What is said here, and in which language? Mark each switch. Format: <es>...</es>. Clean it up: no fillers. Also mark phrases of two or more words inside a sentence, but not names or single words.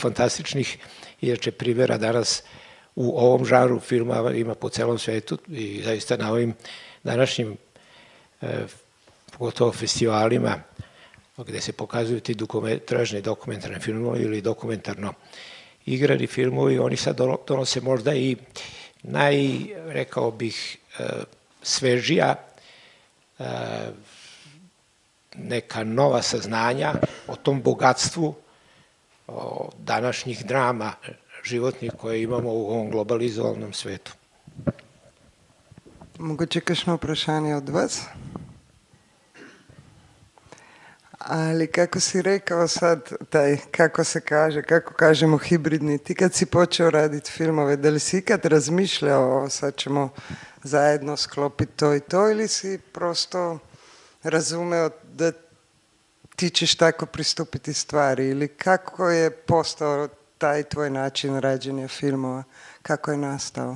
<sr>fantastičnih, inače primjera danas u ovom žanru filma ima po celom svetu i zaista na ovim današnjim, pogotovo festivalima, gde se pokazuju ti tražni dokumentarni filmovi ili dokumentarno igrani filmovi, oni sad donose možda i rekao bih, svežija, neka nova saznanja o tom bogatstvu današnjih drama životnih koje imamo u ovom globalizovanom svetu.</sr> <sl>Mogoče kakšno vprašanje od vas?</sl> <sr>Ali kako si rekao sad, kako kažemo hibridni, ti kad si počeo raditi filmove, da li si ikad razmišljao, sad ćemo zajedno sklopiti to i to, ili si prosto razumeo da ti ćeš tako pristupiti stvari, ili kako je postao taj tvoj način rađenja filmova, kako je nastao?</sr>